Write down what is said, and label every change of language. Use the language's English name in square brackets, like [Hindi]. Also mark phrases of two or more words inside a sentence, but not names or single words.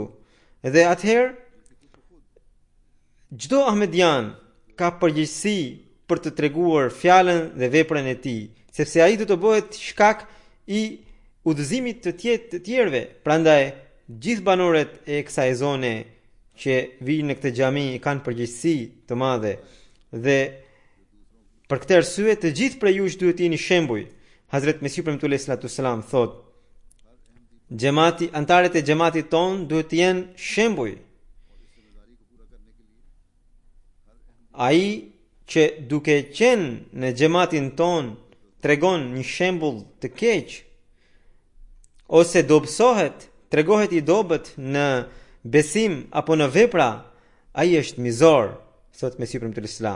[Albanian] Dhe atëherë çdo ahmedian ka përgjegjësi për të treguar fjalën dhe veprën e tij, sepse ai do të bëhet shkak i udhëzimit të tjerëve. Prandaj gjithë banorët e kësaj zone që vijnë në këtë xhami kanë përgjegjësi të madhe, dhe për këtë arsye të gjithë prej jush duhet të jeni shembuj. Hazret Mesihu premtuar [Arabic] عليه الصلاة السلام [Albanian] thot, antarët e xhamatit ton duhet të jenë shembuj. Ai që duke qenë në xhamatin ton tregon një shembull të keq, ose dobësohet, tregohet i dobët në besim apo në vepra, ai është mizor, thot Mesihu premtuar Islam.